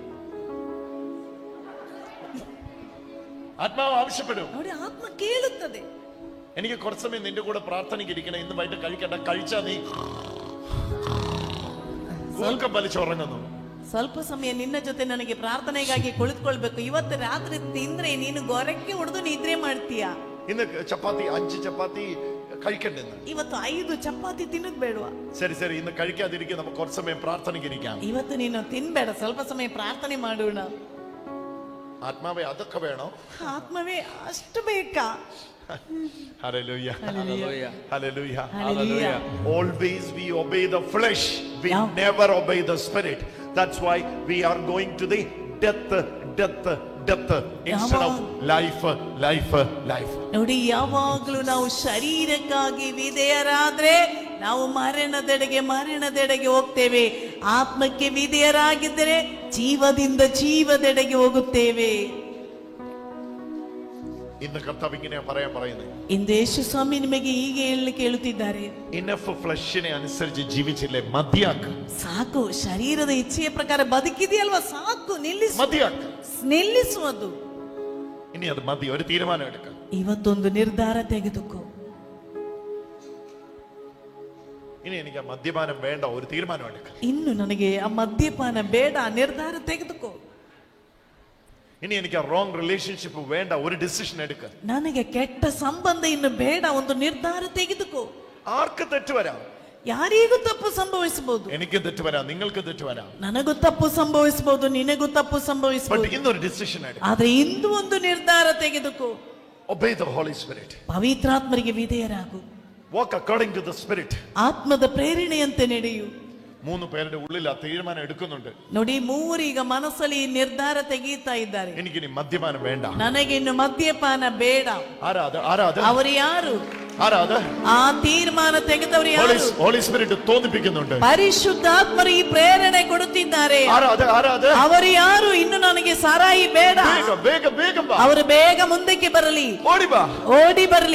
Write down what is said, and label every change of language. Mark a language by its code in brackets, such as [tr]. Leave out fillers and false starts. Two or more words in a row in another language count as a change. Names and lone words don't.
[ml] ആത്മാവ് ആവശ്യപ്പെടും. [kn] ನೋಡಿ, ಆತ್ಮ ಕೇಳುತ್ತದೆ. [ml] എനിക്ക് കുറച്ച് സമയം നിന്റെ കൂടെ പ്രാർത്ഥനയ്ക്ക് ഇരിക്കണം, ഇന്ന് വൈകിട്ട് കഴിക്കണ്ട. കഴിച്ചാ നീ ಸ್ವಲ್ಪ വലിച്ചുറങ്ങുന്നു. [kn] ಸ್ವಲ್ಪ ಸಮಯ ನಿನ್ನ ಜೊತೆ ನನಗೆ ಪ್ರಾರ್ಥನೆಗಾಗಿ ಕುಳಿತುಕೊಳ್ಬೇಕು. ಇವತ್ತು ರಾತ್ರಿ ತಿಂದ್ರೆ ನೀನು ಗೊರಕ್ಕೆ ಹೊಡೆದು ನಿದ್ರೆ ಮಾಡ್ತೀಯ. [ml] ഇന്ന് ചപ്പാത്തി 5 ചപ്പാത്തി കഴിക്കണ്ടെന്ന്. [kn] ಇವತ್ತು 5 ಚಪಾತಿ ತಿನ್ನೋದು ಬೇಡವಾ? [ml] ശരി ശരി, ഇന്ന് കഴിക്കാതിരിക്കും, നമുക്ക് കുറച്ച് സമയം പ്രാർത്ഥനയ്ക്ക് ഇരിക്കാം. [kn] ಇವತ್ತು ನೀನು ತಿನ್ಬೇಡ, ಸ್ವಲ್ಪ ಸಮಯ ಪ್ರಾರ್ಥನೆ ಮಾಡೋಣ. [ml] ആത്മാവേ അതൊക്കെ വേണോ? [kn] ಆತ್ಮವೇ ಅಷ್ಟು ಬೇಕಾ? [en] Hallelujah. Hallelujah. Hallelujah. Hallelujah. Always we obey the flesh, we Yeah. never obey the spirit. That's why we are going to the death instead of life. [kn] ನೋಡಿ, ಯಾವಾಗಲೂ ನಾವು ಶರೀರಕ್ಕಾಗಿ ವಿಧೇಯರಾದ್ರೆ ನಾವು ಮರಣದೆಡೆಗೆ ಹೋಗ್ತೇವೆ. ಆತ್ಮಕ್ಕೆ ವಿಧೇಯರಾಗಿದ್ದರೆ ಜೀವದಿಂದ ಜೀವದೆಡೆಗೆ ಹೋಗುತ್ತೇವೆ. [ml] ഇന്ന് കർത്താവ് ഇങ്ങനെ പറയാൻ പറയുന്നത്. [kn] ಇಂದು ಯೇಸು ಸ್ವಾಮಿ ನಿಮಗೆ ಹೀಗೆ ಹೇಳಲಿಕ್ಕೆ ಹೇಳುತ್ತಿದ್ದಾರೆ. [en] enough fleshine [ml] അനുസരിച്ച് ജീവിച്ചില്ലേ, മതിയാക്ക്. [kn] ಸಾಕು, ಶರೀರದ ಇಚ್ಛೆಯ ಪ್ರಕಾರ ಬದುಕಿದೆಯಲ್ವಾ, ಸಾಕು, ನಿಲ್ಲಿಸು. [ml] മതിയാക്ക്. [kn] ನಿಲ್ಲಿಸುವುದು. [ml] ഇനി അത് മതി, ഒരു തീരുമാനം എടുക്കാം. [kn] ಇವತ್ತೊಂದು ನಿರ್ಧಾರ ತೆಗೆದುಕೋ. [ml] ഇനി എനിക്ക് ആ മദ്യപാനം വേണ്ട, ഒരു തീരുമാനം എടുക്കാം. [kn] ಇನ್ನು ನನಗೆ ಆ ಮದ್ಯಪಾನ ಬೇಡ, ನಿರ್ಧಾರ ತೆಗೆದುಕೋ. [ml] ഇനി എനിക്ക് ആ [en] wrong relationship [ml] വേണ്ട, ഒരു ഡിസിഷൻ എടുക്കാം. [kn] ನನಗೆ ಕೆಟ್ಟ ಸಂಬಂಧ ಇನ್ನು ಬೇಡ, ಒಂದು ನಿರ್ಧಾರ ತೆಗೆದುಕೋ. [ml] ആർക്ക് തെറ്റ് വരാം? [kn] ಯಾರಿಗೂ ತಪ್ಪು ಸಂಭವಿಸಬಹುದು. [ml] എനിക്ക് തെറ്റ് വരാം, നിങ്ങൾക്ക് തെറ്റ് വരാം. [kn] ನನಗೂ ತಪ್ಪು ಸಂಭವಿಸಬಹುದು, ನಿನಗೂ ತಪ್ಪು [ml] ബട്ട് [kn] ಸಂಭವಿಸಬಹುದು. [ml] ഇന്നൊരു ഡിസിഷൻ എടുക്കാം. [kn] ಆದ್ರೆ ಇಂದು ಒಂದು ನಿರ್ಧಾರ ತೆಗೆದುಕೋ. [en] Obey the Holy Spirit. [kn] ಪವಿತ್ರಾತ್ಮರಿಗೆ ವಿಧೇಯರಾಗು. [en] Walk according to the Spirit. [kn] ಆತ್ಮದ ಪ್ರೇರಣೆಯಂತೆ ನಡೆಯು. [ml] 3 പേരുടെ ഉള്ളിൽ ആ തീരുമാനം എടുക്കുന്നുണ്ട്. [kn] ನೋಡಿ, 3 ಈಗ ಮನಸ್ಸಲ್ಲಿ ಈ ನಿರ್ಧಾರ ತೆಗೀತಾ ಇದ್ದಾರೆ. [ml] എനിക്കിനി മദ്യപാനം വേണ്ട. [kn] ನನಗೆ ಇನ್ನು ಮದ್ಯಪಾನ ಬೇಡ. [ml] ആരാ [kn] ಅವರು ಯಾರು? ಆ ತೀರ್ಮಾನ ತೆಗೆದವರು ಯಾರು? [en] Holy Spirit [ml] തോന്നിപ്പിക്കുന്നുണ്ട്. [kn] ಪರಿಶುದ್ಧಾತ್ಮರು ಈ ಪ್ರೇರಣೆ ಕೊಡುತ್ತಿದ್ದಾರೆ. ಅವರು ಯಾರು? ಇನ್ನು ನನಗೆ ಸಾರಾಯಿ ಬೇಡ. ಅವರು ಬೇಗ ಮುಂದಕ್ಕೆ ಬರಲಿ, ಓಡಿ ಬರಲಿ.